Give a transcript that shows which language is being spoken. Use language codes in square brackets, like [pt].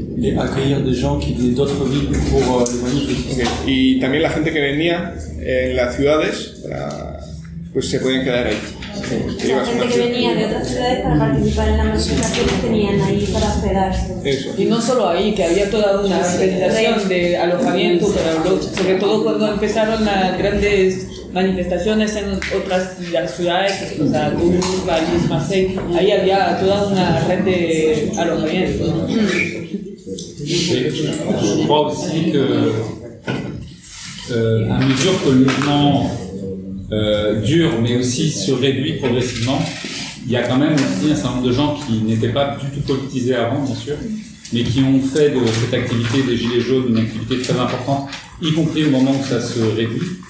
[es] Y acoger [fr] de gens qui venaient d'autres villes pour le manifeste. Okay. [es] Y también la gente que venía en las ciudades, pues se podían quedar ahí. Sí. La gente que venía de otras ciudades para participar en la manifestación tenían ahí para hospedarse. Eso. Y no solo ahí, que había toda una organización de alojamiento para los, sobre todo cuando empezaron las grandes manifestaciones en otras ciudades, o sea, Toulouse, París, Marseille, ahí había toda una red de alojamiento. [fr] Et je crois aussi que, à mesure que le mouvement dure, mais aussi se réduit progressivement, il y a quand même aussi un certain nombre de gens qui n'étaient pas du tout politisés avant, bien sûr, mais qui ont fait de cette activité des Gilets jaunes une activité très importante, y compris au moment où ça se réduit.